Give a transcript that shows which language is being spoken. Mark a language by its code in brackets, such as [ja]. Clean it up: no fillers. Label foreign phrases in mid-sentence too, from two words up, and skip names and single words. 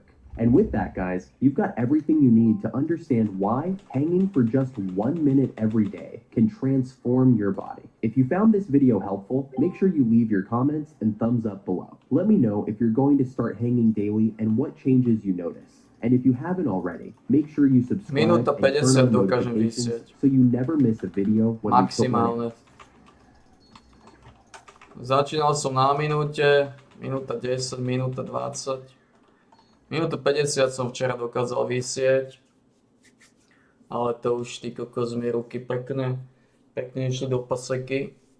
[en] And with that, guys, you've got everything you need to understand why hanging for just 1 minute every day can transform your body. If you found this video helpful, make sure you leave your comments and thumbs up below. Let me know if you're going to start hanging daily and what changes you notice. And if you haven't already, make sure you subscribe [sk] Minúta [en] and turn [sk] 50 [en] on [sk] dokážem [en] notifications [sk] vysieť. [en] so you never miss a video when we put one [sk] Maximálne. [en] out. [sk] Začínal som na minúte, minúta 10, minúta 20. Minútu 50 som včera dokázal vysieť, ale to už ty kokos mi ruky pekne išli do paseky.